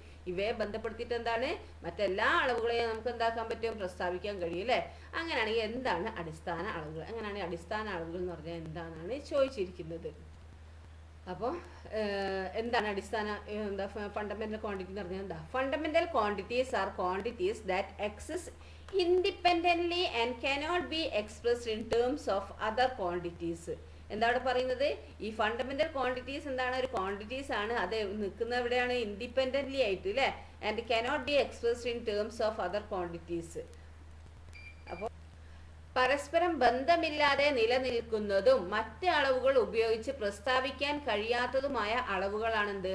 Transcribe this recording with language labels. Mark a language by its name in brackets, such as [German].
[Malayalam] ഇവയെ ബന്ധപ്പെടുത്തിയിട്ട് എന്താണ്? മറ്റെല്ലാ അളവുകളെയും നമുക്ക് എന്താക്കാൻ പറ്റും? പ്രസ്താവിക്കാൻ കഴിയും അല്ലേ. അങ്ങനെയാണെങ്കിൽ എന്താണ് അടിസ്ഥാന അളവുകൾ? അങ്ങനെയാണെങ്കിൽ അടിസ്ഥാന അളവുകൾ എന്ന് പറഞ്ഞാൽ എന്താണെന്നാണ് ചോദിച്ചിരിക്കുന്നത്. അപ്പോൾ എന്താണ് അടിസ്ഥാന ഫണ്ടമെന്റൽ ക്വാണ്ടിറ്റി എന്ന് പറഞ്ഞാൽ എന്താ? [English] Fundamental quantities are quantities that exist independently and cannot be expressed in terms of other quantities. [Malayalam] എന്താണ് പറയുന്നത്? ഈ ഫണ്ടമെന്റൽ ക്വാണ്ടിറ്റീസ് എന്താണ്? ഒരു ക്വാണ്ടിറ്റീസ് ആണ്, അത് നിൽക്കുന്ന എവിടെയാണ്? ഇൻഡിപെൻഡൻ്റ്ലി ആയിട്ട് അല്ലേ. [English] And cannot be expressed in terms of other quantities. [Malayalam] അപ്പോൾ പരസ്പരം ബന്ധമില്ലാതെ നിലനിൽക്കുന്നതും മറ്റ് അളവുകൾ ഉപയോഗിച്ച് പ്രസ്താവിക്കാൻ കഴിയാത്തതുമായ അളവുകളാണെന്ത്?